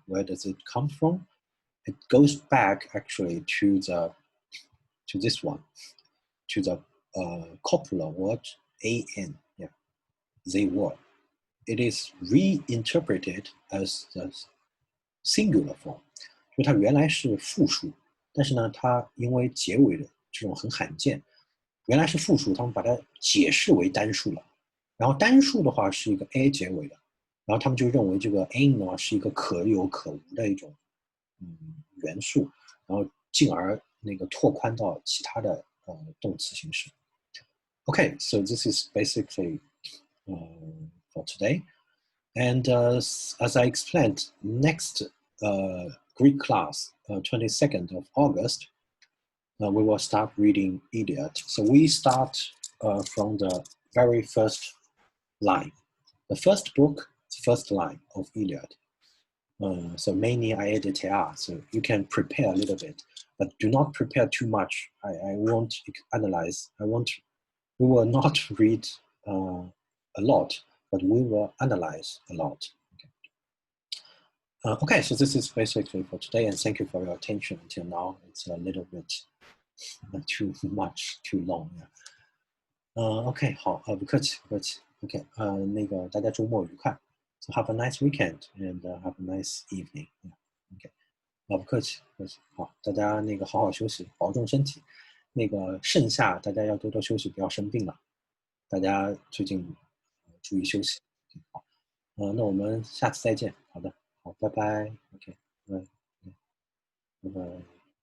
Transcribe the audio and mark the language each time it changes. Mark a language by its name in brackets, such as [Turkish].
[English] Where does it come from? It goes back actually to this one, to the copula word an. Yeah, they were. It is reinterpreted as the singular form. [Chinese] 就它原来是复数，但是呢，它因为结尾的这种很罕见，原来是复数，他们把它解释为单数了。然后单数的话是一个 a 结尾的，然后他们就认为这个 a 呢是一个可有可无的一种元素，然后进而那个拓宽到其他的动词形式。 [English] Okay, so this is basically for today. And as I explained, next Greek class, 22nd of August, we will start reading Iliad. So we start from the very first line. The first book, the first line of Iliad. So many aedetea. So you can prepare a little bit, but do not prepare too much. I won't analyze. We will not read a lot, but we will analyze a lot. Okay, so this is basically for today, and thank you for your attention until now. It's a little bit too much, too long. [Chinese] OK， 好，不客气，不客气。 OK， 那个大家周末愉快。 [English] So have a nice weekend and have a nice evening. [Chinese] OK， 不客气，不客气。好，大家那个好好休息，保重身体。那个盛夏大家要多多休息，不要生病了。大家最近注意休息。好，那我们下次再见。好的，好，拜拜。OK，拜拜。